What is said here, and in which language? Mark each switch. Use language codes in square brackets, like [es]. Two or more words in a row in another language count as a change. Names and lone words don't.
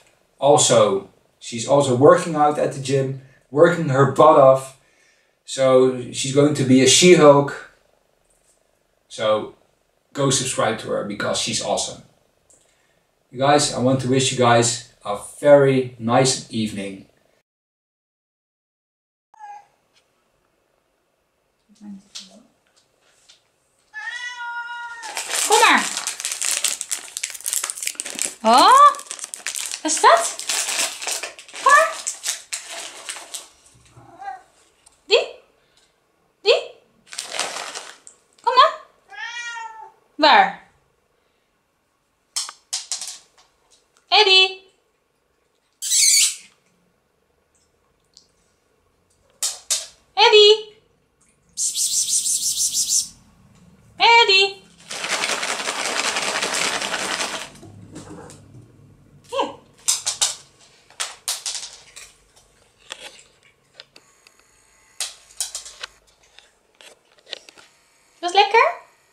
[en] Also, she's also working out at the gym, working her butt off. So she's going to be a She-Hulk. So go subscribe to her because she's awesome. You guys, I want to wish you guys a very nice evening. [nl] Kom maar. Oh, wat is dat? Kom maar. Die? Die? Kom dan. Waar? Eddie. Eddie. Psst, psst, psst, psst, psst, psst. Eddie. Hier. Was lekker?